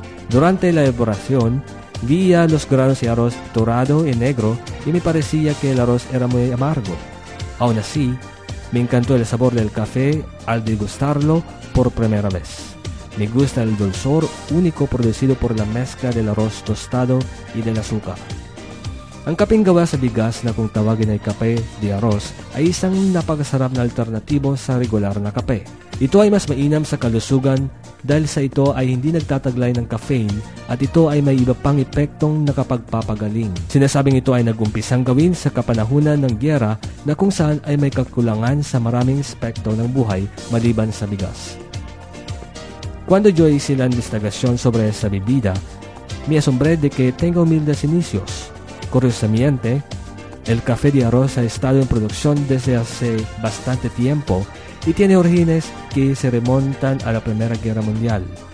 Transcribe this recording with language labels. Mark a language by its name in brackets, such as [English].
[Spanish] Durante la elaboración, veía los granos de arroz dorado y negro y me parecía que el arroz era muy amargo. Aún así, me encantó el sabor del café al degustarlo por primera vez. Me gusta el dulzor único producido por la mezcla del arroz tostado y del azúcar. [Filipino] Ang kapinggawa sa bigas na kung tawagin ay kape de arroz ay isang napakasarap na alternatibo sa regular na kape. Ito ay mas mainam sa kalusugan dahil sa ito ay hindi nagtataglay ng caffeine at ito ay may iba pang epektong nakapagpapagaling. Sinasabing ito ay nagumpisang gawin sa kapanahunan ng giyera na kung saan ay may kakulangan sa maraming aspekto ng buhay maliban sa bigas. [Spanish] Cuando yo hice la investigación sobre esta bebida, me asombré de que tenga humildes inicios. Curiosamente, el café de arroz ha estado en producción desde hace bastante tiempo y tiene orígenes que se remontan a la Primera Guerra Mundial.